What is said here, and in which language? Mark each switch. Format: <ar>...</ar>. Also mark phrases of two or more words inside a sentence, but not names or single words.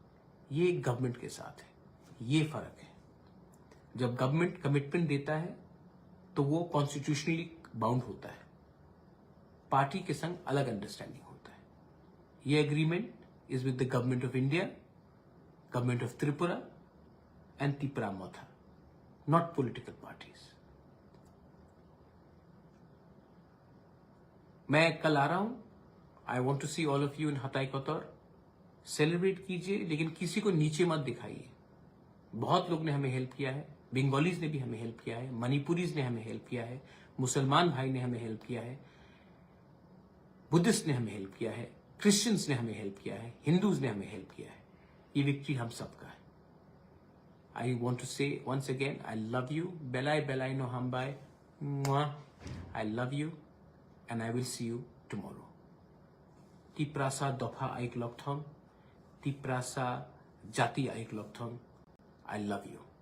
<hi>ये गवर्नमेंट के साथ है, ये फर्क है। जब</hi> <en>government commitment</en> <hi>देता है तो वो</hi> <en>constitutionally bound</en> <hi>होता है, पार्टी के संग अलग अंडरस्टैंडिंग होता है।</hi> <en>ये agreement is with the Government of India, Government of Tripura and Tipramotha, not political parties।</en> <hi>मैं कल आ रहा हूं,</hi> <en>I want to see all of you in हताई कोतौर।</en> <hi>सेलिब्रेट कीजिए, लेकिन किसी को नीचे मत दिखाइए। बहुत लोग ने हमें हेल्प किया है, बंगालीज ने भी हमें हेल्प किया है, मणिपुरीज ने हमें हेल्प किया है, मुसलमान भाई ने हमें हेल्प किया है, बुद्धिस्ट ने हमें हेल्प किया है, क्रिश्चियंस ने हमें हेल्प किया है, हिंदूज ने हमें हेल्प किया है। ये विक्ट्री हम सबका है।</hi> <en>I want to say once again, I love you,</en> <trp>बेलाई बेलाई नो हम बाय,</trp> <en>I love you and I will see you tomorrow.</en> <trp>तिप्रासा दफा आइक लॉकथॉन, तिप्रासा जाति आइक लॉकथॉन।</trp> <en>I love you.</en>